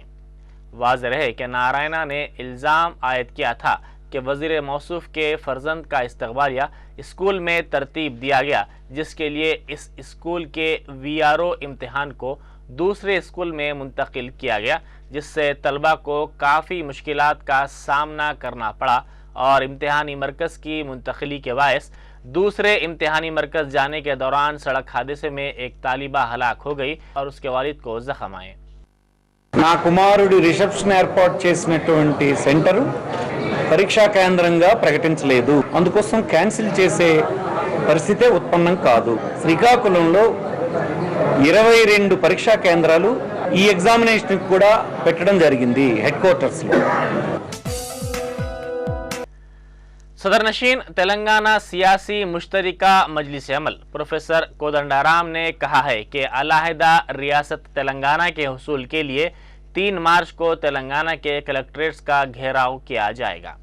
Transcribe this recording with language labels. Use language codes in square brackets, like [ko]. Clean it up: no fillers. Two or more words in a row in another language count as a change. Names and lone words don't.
[ur] واضح رہے کہ نارائنا نے الزام عائد کیا تھا کہ وزیر موصوف کے فرزند کا استقبالیہ اسکول میں ترتیب دیا گیا، جس کے لیے اس اسکول کے وی آر او امتحان کو دوسرے اسکول میں منتقل کیا گیا، جس سے طلبہ کو کافی مشکلات کا سامنا کرنا پڑا اور امتحانی مرکز کی منتقلی کے باعث دوسرے امتحانی مرکز جانے کے دوران سڑک حادثے میں ایک طالبہ ہلاک ہو گئی اور اس کے والد کو زخم آئے۔ [te] నా కుమారుడి రిసెప్షన్ ఏర్పాటు చేసినటువంటి సెంటర్ పరీక్షా కేంద్రంగా ప్రకటించలేదు, అందుకోసం క్యాన్సిల్ చేసే పరిస్థితే ఉత్పన్నం కాదు। శ్రీకాకుళంలో 22 పరీక్షా కేంద్రాలు ఈ ఎగ్జామినేషన్ కూడా పెట్టడం జరిగింది [en] head quarters [te] లో। [ur] صدر نشین تلنگانہ سیاسی مشترکہ مجلس عمل پروفیسر کودنڈارام نے کہا ہے کہ علیحدہ ریاست تلنگانہ کے حصول کے لیے 3 مارچ کو تلنگانہ کے کلکٹریٹس کا گھیراؤ کیا جائے گا۔